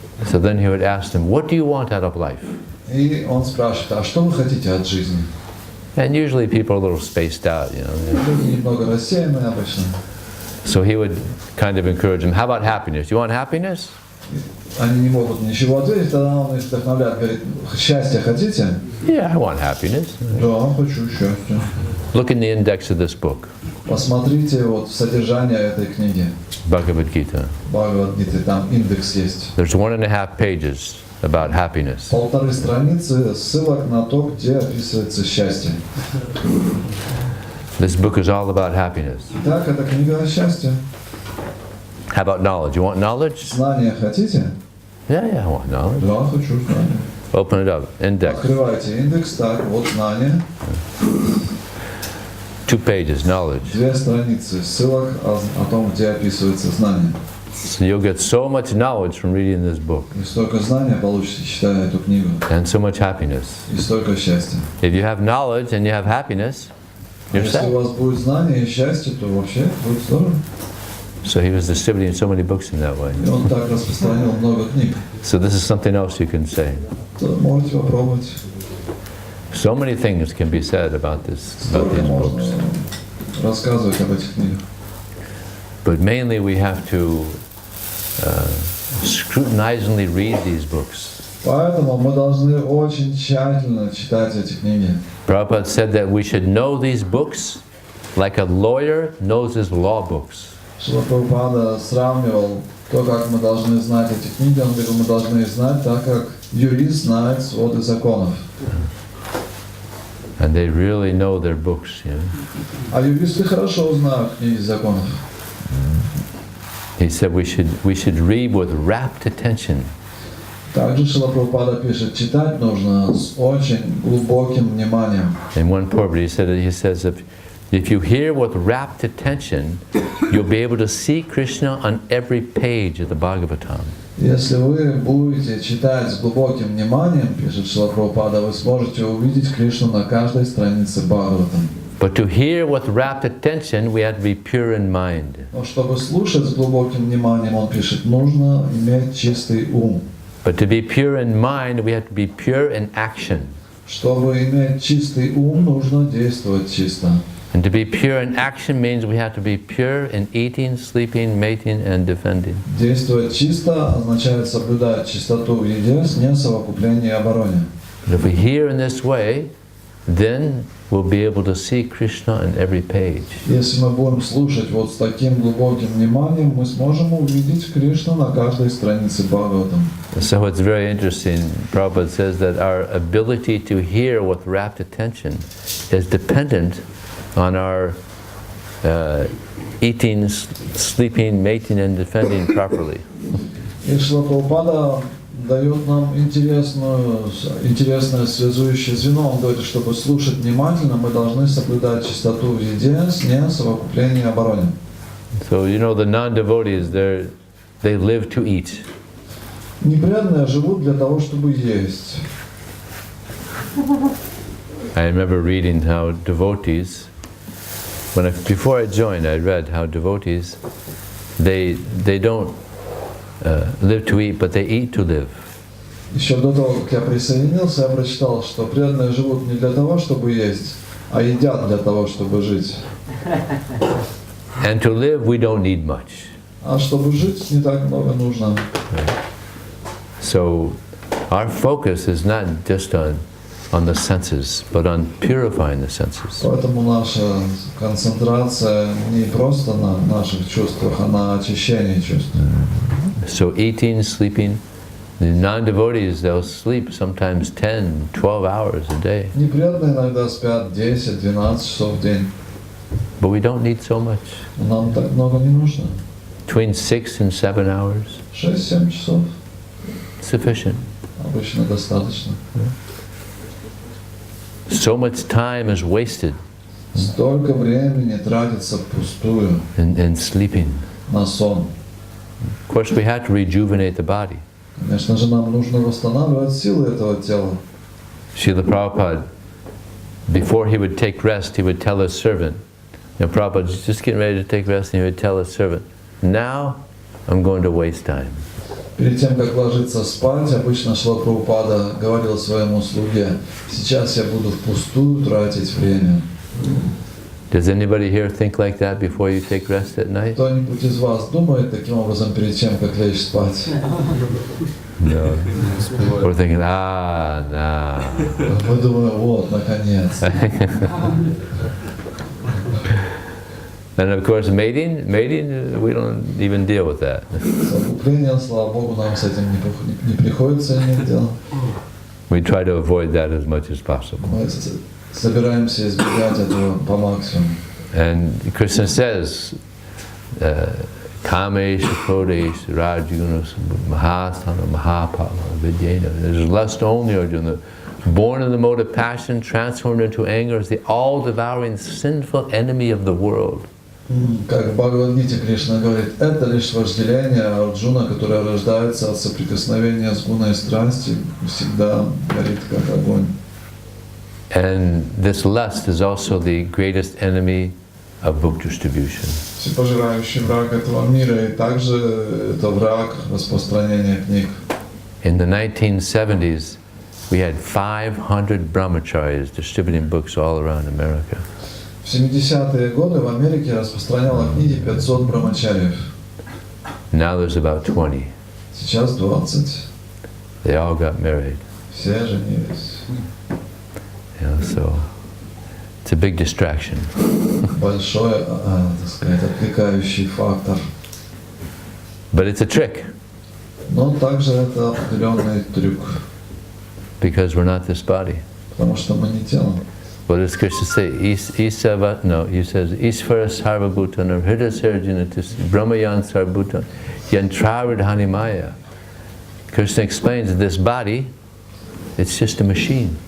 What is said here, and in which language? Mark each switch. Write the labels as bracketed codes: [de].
[en] So then he would ask them, what do you want out of life? [ru] И он спрашивает, а что вы хотите от жизни? [en] And usually people are a little spaced out, you know. [ru] Люди немного рассеянные обычно. [en] So he would kind of encourage them, how about happiness? You want happiness? [ru] Они не могут ничего ответить, тогда он их вдохновляет, говорит, счастье хотите? [en] Yeah, I want happiness. [ru] Да, хочу счастья. [en] Look in the index of this book. [ru] Посмотрите вот содержание этой книги. [en] Bhagavad Gita. [ru] Бхагавад-гиты, там индекс есть. [en] There's 1.5 pages about happiness. [ru] 1,5 страницы ссылок на то, где описывается счастье. [en] This book is all about happiness. [ru] Итак, это книга о счастье. [en] How about knowledge? You want knowledge? [ru] Знания хотите? [en] Yeah, I want knowledge. [ru] Да, хочу знания. [en] Open it up. Index. [ru] Открывайте индекс, так, вот знания. [en] 2 pages, knowledge. [ru] 2 страницы ссылок о том, где описывается знание. [en] So you'll get so much knowledge from reading this book. [ru] И столько знания получите, читая эту книгу. [en] And so much happiness. [ru] И столько счастья. [en] If you have knowledge and you have happiness, you're [ru] Если [en] set. [ru] у вас будет знание и счастье, то вообще будет здорово. [en] So he was distributing so many books in that way. [ru] И он так распространил много книг. [en] So this is something else you can say. [ru] То можете попробовать. [en] So many things can be said about these [ru] Столько можно [en] books. [ru] рассказывать об этих книгах. [en] But mainly we have to scrutinizingly read these books. [ru] Поэтому мы должны очень тщательно читать эти книги. [en] Prabhupada said that we should know these books like a lawyer knows his law books. [ru] Ш.Б. Прабхупада сравнивал то, как мы должны знать эти книги. Он говорил, мы должны их знать так, как юрист знает своды законов. [en] And they really know their books, you know. [ru] А юристы хорошо знают книги законов. [en] He said we should read with rapt attention. [ru] Также Шрила Прабхупада пишет, читать нужно с очень глубоким вниманием. [en] In one purport, he says if you hear with rapt attention, you'll be able to see Krishna on every page of the Bhagavatam. [ru] Если вы будете читать с глубоким вниманием, пишет Шрила Прабхупада, вы сможете увидеть Кришну на каждой странице Бхагаватам. [en] But to hear with rapt attention, we have to be pure in mind. [ru] Но чтобы слушать с глубоким вниманием, он пишет, нужно иметь чистый ум. [en] But to be pure in mind, we have to be pure in action. [ru] Чтобы иметь чистый ум, нужно действовать чисто. [en] And to be pure in action means we have to be pure in eating, sleeping, mating, and defending. [ru] Действовать чисто означает соблюдать чистоту в еде, несовокуплении и обороне. [en] And if we hear in this way, then we'll be able to see Krishna on every page. [ru] Если мы будем слушать вот с таким глубоким вниманием, мы сможем увидеть Кришну на каждой странице Бхагаватам. [en] So it's very interesting. Prabhupada says that our ability to hear with rapt attention is dependent on our eating, sleeping, mating, and defending properly. [ru] И Шрила Прабхупада дает нам интересное связующее звено. Он говорит, чтобы слушать внимательно, мы должны соблюдать чистоту в еде, сне, совокуплении и обороне. [en] So you know the non-devotees, they live to eat. [ru] Непреданные живут для того, чтобы есть. [en] I remember reading how devotees, before I joined, I read how devotees, they don't live to eat, but they eat to live. [ru] Еще до того, как я присоединился, я прочитал, что преданные живут не для того, чтобы есть, а едят для того, чтобы жить. [en] And to live, we don't need much. [ru] А чтобы жить, не так много нужно. [en] So our focus is not just on the senses, but on purifying the senses. [ru] Поэтому наша концентрация не просто на наших чувствах, а на очищении чувств. [en] So eating, sleeping, the non-devotees, they'll sleep sometimes 10, 12 hours a day. [ru] Непреданные иногда спят 10-12 часов в день. [en] But we don't need so much. [ru] Нам так много не нужно. [en] Between 6 and 7 hours, [ru] 6-7 часов [en] sufficient. [ru] обычно достаточно. [en] So much time is wasted [ru] Столько времени тратится впустую [en] in sleeping. [ru] на сон. [en] Of course, we have to rejuvenate the body. [ru] Конечно же, нам нужно восстанавливать силы этого тела. [en] Srila Prabhupada, before he would take rest, he would tell his servant, Prabhupada is just getting ready to take rest, and he would tell his servant, now I'm going to waste time. [ru] Перед тем, как ложиться спать, обычно Шрила Прабхупада говорил своему слуге, сейчас я буду впустую тратить время. [en] Does anybody here think like that before you take rest at night? [ru] Кто-нибудь из вас думает таким образом перед тем, как лечь спать? [en] No. We're thinking, nah. [ru] Мы думаем, вот, наконец. [en] And of course, mating, we don't even deal with that. [ru] Совокупление, слава Богу, нам с этим не приходится иметь дело. [en] We try to avoid that as much as possible. [ru] Мы собираемся избегать этого по максимуму. [en] And Krishna says, [sa] Kamesh, Kodesh, Rajunas, Mahasana, Mahapala, Vidyena. [en] There's lust only, Arjuna. Born in the mode of passion, transformed into anger, is the all-devouring sinful enemy of the world. [ru] Как в Бхагавад-гите Кришна говорит, это лишь вожделение Арджуна, которое рождается от соприкосновения с гуной страсти, всегда горит как огонь. [en] And this lust is also the greatest enemy of book distribution. [ru] Всепожирающий враг этого мира, и также это враг распространения книг. [en] In the 1970s, we had 500 brahmacharis distributing books all around America. [ru] В 70-е годы в Америке распространяла книги 500 брамачарьев. [en] Now there's about 20. [ru] Сейчас 20. [en] They all got married. [ru] Все женились. [en] So it's a big distraction. [ru] Большой, так сказать, отвлекающий фактор. [en] But it's a trick. [ru] Но также это определенный трюк. [en] Because we're not this body. [ru] Потому что мы не тело. [en] What does Krishna say? He says, [sa] Ishvara sarvabhutana hridasarjanatis brahmayan sarvabhutana yantravidhanimaya. [en] Krishna explains that this body, it's just a machine.